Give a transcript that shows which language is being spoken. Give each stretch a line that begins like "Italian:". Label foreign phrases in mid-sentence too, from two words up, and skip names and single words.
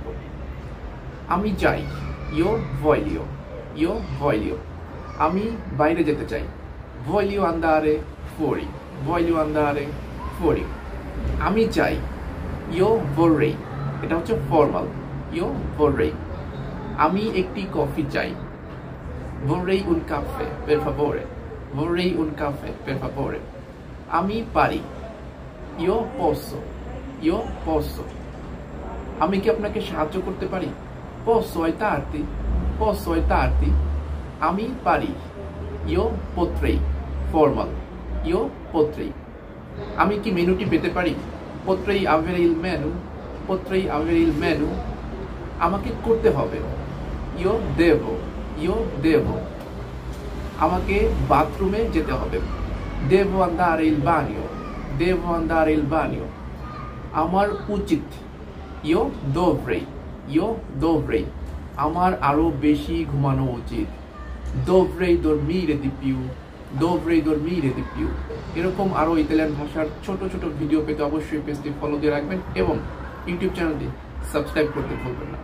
Bangla: আমি যাই,
Italian: io voglio, io voglio.
Bangla: আমি বাইরে যেতে চাই,
Italian: voglio andare fuori, voglio andare fuori.
Bangla: আমি চাই,
Italian: io vorrei,
Bangla: এটা হচ্ছে ফর্মাল,
Italian: io vorrei.
Bangla: আমি একটি কফি চাই,
Italian: vorrei un caffè per favore, vorrei un caffè per favore।
Bangla: আমি পারি,
Italian: io posso, io posso।
Bangla: আমি কি আপনাকে সাহায্য করতে পারি,
Italian: posso aiutarti, posso aiutarti।
Bangla: আমি পারি,
Italian: io potrei, formal, io potrei।
Bangla: আমি কি মেনুটি পেতে পারি,
Italian: potrei avere il menu, potrei avere il menu।
Bangla: আমাকে করতে হবে,
Italian: io devo, io devo।
Bangla: আমাকে বাথরুমে যেতে হবে,
Italian: devo andare il bagno, devo andare il bagno।
Bangla: আমার উচিত,
Italian: io dovrei, io dovrei।
Bangla: আমার আরো বেশি ঘুমানো উচিত,
Italian: dovrei dormire di più, dovrei dormire di più।
Bangla: এরকম আরো ইতালিয়ান ভাষার ছোট ছোট ভিডিও পেতে অবশ্যই পেজটি ফলো দিয়ে রাখবেন এবং ইউটিউব চ্যানেলটি সাবস্ক্রাইব করতে ভুলবেন না।